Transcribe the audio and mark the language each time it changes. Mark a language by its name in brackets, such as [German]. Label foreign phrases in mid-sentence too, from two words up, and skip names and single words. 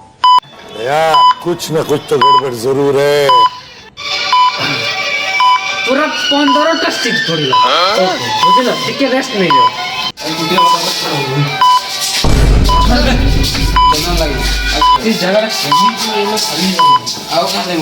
[Hindi] कुछ न कुछ तो गड़बड़ जरूर है। [Odia] पूरा 15ଟା ସିଟ୍ ପଡ଼ିଲା ବୁଝିଲ ଟିକେ ରେଷ୍ଟ ନେଇଯାଅ [Bangla] এই জায়গাটা কেমনি এলো খালি [Odia] ଆଉ କାଁ ଦେବୁ